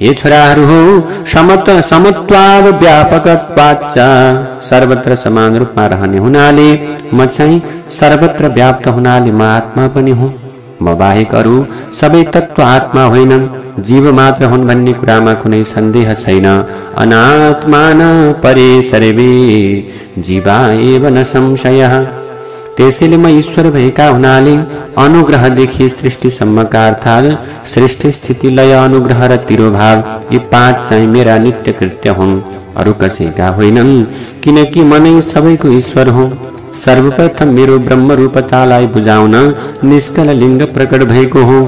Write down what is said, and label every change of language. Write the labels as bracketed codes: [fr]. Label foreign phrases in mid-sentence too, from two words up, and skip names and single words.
[ne] हे छोराहरू हो, [sa] समत्वाद व्यापकत्वाच्च [ne] सर्वत्र समान रूपमा रहने हुनाले म चाहिँ सर्वत्र व्याप्त हुनाले म आत्मा पनि हुँ। म बाहेक अरू सबै तत्व आत्मा होइनन्, जीव मात्र हुन् भन्ने कुरामा कुनै सन्देह छैन। [sa] अनात्मान परे सर्वे जीवा एव न संशयः। [ne] त्यसैले म ईश्वर भएका हुनाले अनुग्रहदेखि सृष्टिसम्मका अर्थात् सृष्टि स्थिति लय अनुग्रह र तिरोभाव यी 5 चाहिँ मेरा नित्य कृत्य हुन्, अरू कसैका होइनन्, किनकि म नै सबैको ईश्वर हुँ। सर्वप्रथम मेरो ब्रह्म रूपतालाई बुझाउन निष्कल लिङ्ग प्रकट भएको हो।